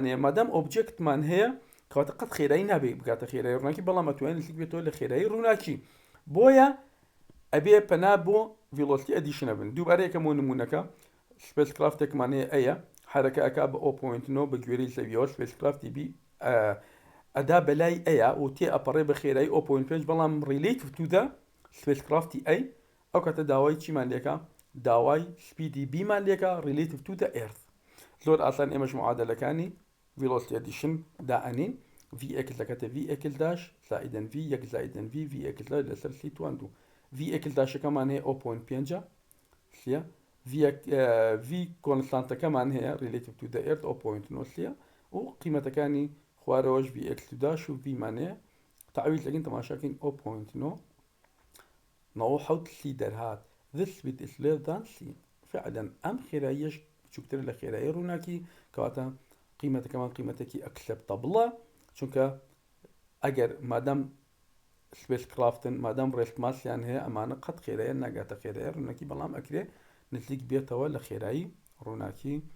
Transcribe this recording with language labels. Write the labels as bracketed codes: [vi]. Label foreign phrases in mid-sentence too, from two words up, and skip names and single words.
[ckb] هەیە مادام ئۆبجێکتمان هەیە کاتە قەت خێرایی نابێت بکاتە خێرایی ڕووناکی بەڵام ئەتوانێت نزیک بێتەوە لە خێرایی ڕووناکی بۆیە ئەبێ پەنا بۆ [en] velocity addition [ckb] بن دووبارە یەکەمەوە نمونونەکە spacecraftێکمان هەیە ئەیە حرەکە ئەکا بە 0.9 بە گوێرەی زەویەوە spacecrafتی B ئەدا بەلای ئەیە و تێ ئەپەڕێ بە خێرایی 0.5 بەڵام [en] relative to the spacecrafتی A [ckb] ئەو کاتە داوای چیمان لێکە داوای سپیدی بیمان لێکە [en] relative to the earth. [ckb] زۆر ئاسان ئێمەش معادلەکانی [en] velocity addition [ckb] دائنین v ئەکل دەکاتە v ئەکل داش زائدەن v یەک زائدەن v ئەکل لەسەر سی توان دوو v ئەکل داشەکەمان هەیە 0.5 سیە v کۆنستانتەکەمان هەیە [en] relative to the earth [ckb] 0.9 سیە و قیمەتەکانی خوارەوەش v ئەکل داش و v مانەیە تعویل لەگەن تەماشاکەین 0.9 سی دەرهات. [en] this speed is less than c. [ckb] فعلا ئەم خێراییەش بچووکتر لە خێرایی ڕووناکی کەواتە قیمەتەکەمان قیمەتێکی ئەکسەپتەبڵە چونکە ئەگەر مادام سپێس کرافتن مادام ڕێستماسیان هەیە ئەمانە قەت خێرایە ناگاتە خێرایی ڕووناکی بەڵام ئەکرێ نزیک بێتەوە لە خێرایی ڕووناکی.